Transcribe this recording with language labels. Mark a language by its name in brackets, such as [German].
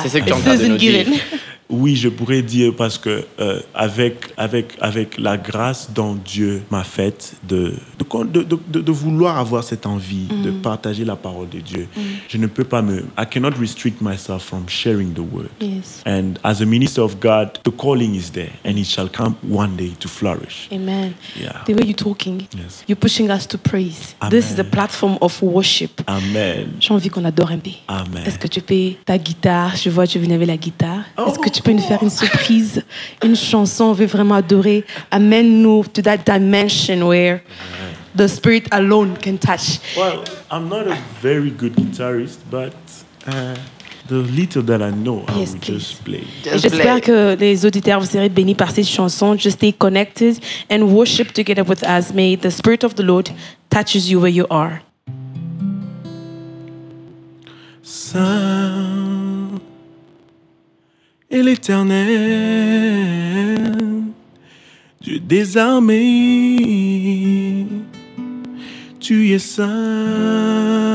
[French] C'est ce que tu es en train de nous dire. Oui, je pourrais dire parce que avec la grâce dont Dieu m'a faite de vouloir avoir cette envie de partager la parole de Dieu, je ne peux pas [English] I cannot restrict myself from sharing the word. Yes. And as a minister of God, the calling is there and it shall come one day to flourish. Amen. Yeah. The way you're talking, you're pushing us to praise. Amen. This is a platform of worship. Amen. [French] J'ai envie qu'on adore un peu. Amen. Est-ce que tu peux ta guitare? Je vois tu venais avec la guitare. Est-ce que tu peux nous faire une surprise, une chanson? On veut vraiment adorer. Amène-nous [English] to that dimension where the Spirit alone can touch. Well, I'm not a very good guitarist, but the little that I know, I will just play. [French] J'espère que les auditeurs vous serez bénis par cette chanson. [English] Just stay connected and worship together with us. May the Spirit of the Lord touches you where you are. [French] Saint et l'Éternel, Dieu des armées, tu es saint.